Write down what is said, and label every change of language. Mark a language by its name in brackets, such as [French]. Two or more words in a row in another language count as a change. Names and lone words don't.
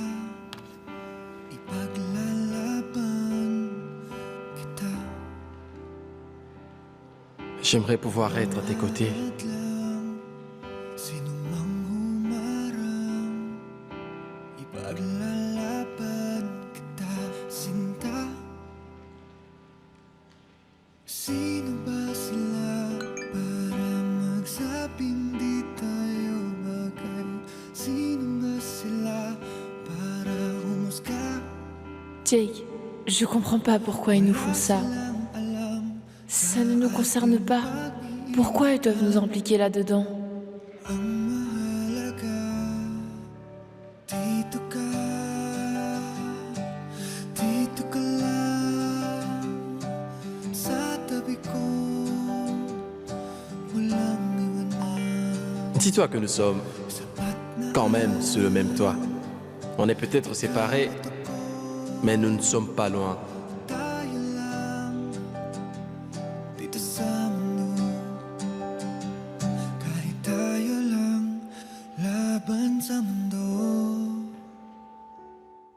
[Filipino] ipaglalaban kita. [French] J'aimerais pouvoir être à tes côtés. [Filipino] Sino mang humarang, ipaglalaban kita, sinta. Sino ba sila para magsabing di tayo bagay? Sino ba sila para humusga? [French] Jake, je comprends pas pourquoi ils nous font ça. Ça ne nous concerne pas. Pourquoi ils doivent nous impliquer là-dedans? [Filipino] Ang mahalaga, dito ka lang, sa tabi ko, walang iwanan. [French] Dis-toi que nous sommes quand même sous le même toit. On est peut-être séparés, mais nous ne sommes pas loin. [Filipino] Tayo lang, dito sa mundo. Kahit tayo lang, laban sa mundo.